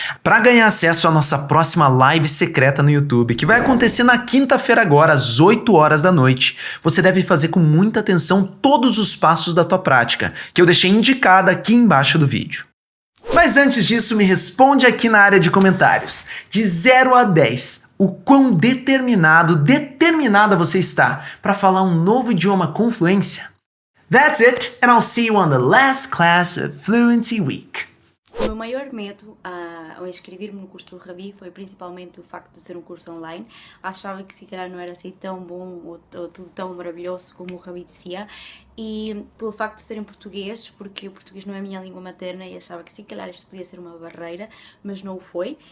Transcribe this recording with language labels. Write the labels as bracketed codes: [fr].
[pt] Para ganhar acesso à nossa próxima live secreta no YouTube, que vai acontecer na quinta-feira agora, às 8 horas da noite, você deve fazer com muita atenção todos os passos da tua prática, que eu deixei indicada aqui embaixo do vídeo. Mas antes disso, me responde aqui na área de comentários. De 0 a 10, o quão determinada você está para falar um novo idioma com fluência? [en] That's it, and I'll see you on the last class of Fluency Week. [pt] O meu maior medo ao inscrever-me no curso do Ravi foi principalmente o facto de ser um curso online. Achava que se calhar não era assim tão bom ou tudo tão maravilhoso como o Ravi dizia. E pelo facto de ser em português, porque o português não é a minha língua materna e achava que se calhar isto podia ser uma barreira, mas não o foi.